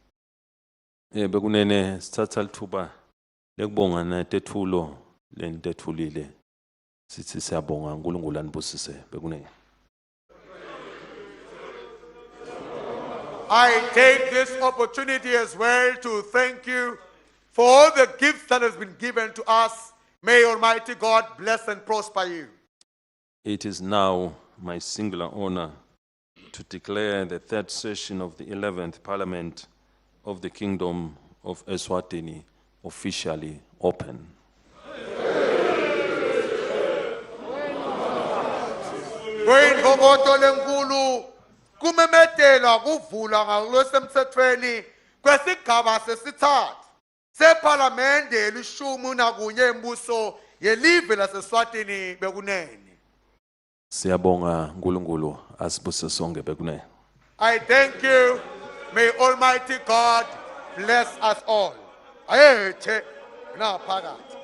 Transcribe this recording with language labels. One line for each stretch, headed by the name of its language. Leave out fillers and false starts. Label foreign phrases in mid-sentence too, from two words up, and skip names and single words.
Swati: Bekunene sithatha lithuba lekubonga netethulo lenitethulile sithi siyabonga uNkulunkulu anibusise bekunene.
English: I take this opportunity as well to thank you for all the gifts that has been given to us. May Almighty God bless and prosper you. It is now my singular honor to declare the third session of the 11th Parliament of the Kingdom of Eswatini officially open.
Swati: Kumemetelwa kuvulwa ngolwesemthethweni kwesigaba sesithathu seParliamente elishumi nakunye embuso yelive laseSwatini bekunene. Siyabonga uNkulunkulu asibuse sonke bekunene.
English: I thank you. May Almighty God bless us all.
Swati: Ayethe na phakathi.